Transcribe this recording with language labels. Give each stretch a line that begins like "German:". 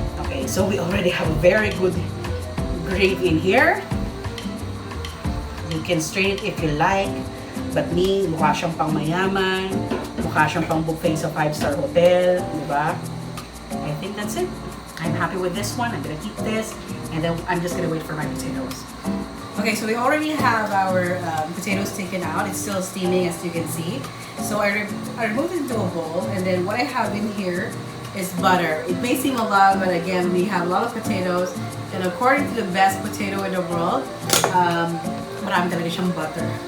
English: Okay, so we already have a very good gravy in here. You can strain it if you like. But me,
Filipino: mukha siyang pang mayaman, mukha siyang pang buffet sa 5-star hotel, di ba?
English: I think that's it. I'm happy with this one. I'm gonna keep this, and then I'm just gonna wait for my potatoes. Okay, so we already have our potatoes taken out. It's still steaming, as you can see. So I removed it into a bowl, and then what I have in here is butter. It may seem a lot, but again, we have a lot of potatoes, and according to the best potato in the world,
Filipino: marami talaga siyang butter.